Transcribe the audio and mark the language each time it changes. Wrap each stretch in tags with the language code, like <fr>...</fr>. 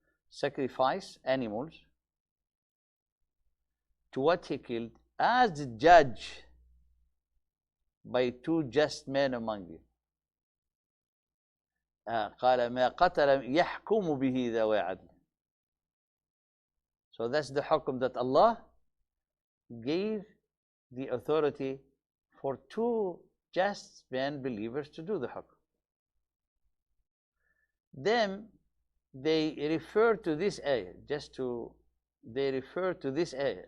<en>sacrifice animals to what he killed as judge by two just men among you.</en> <ar>قال ما قتل يحكم به ذوي عدل.</ar> <en>So that's the hukum that Allah gave the authority for two just men believers to do the hukum. Then they refer to this ayah, they refer to this ayah.</en>